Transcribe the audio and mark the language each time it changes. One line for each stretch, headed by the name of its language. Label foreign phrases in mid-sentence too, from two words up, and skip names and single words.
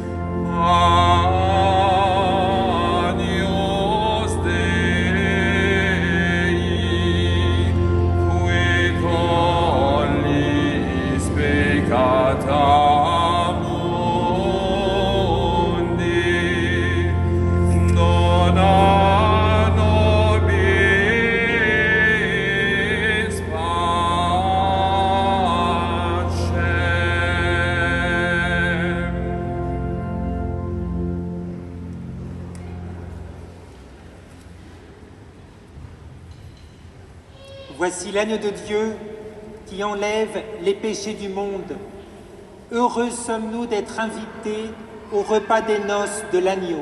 Latin: Agnus Dei, qui tollis peccata mundi, dona nobis pacem.
French: Voici l'agneau de Dieu qui enlève les péchés du monde. Heureux sommes-nous d'être invités au repas des noces de l'agneau.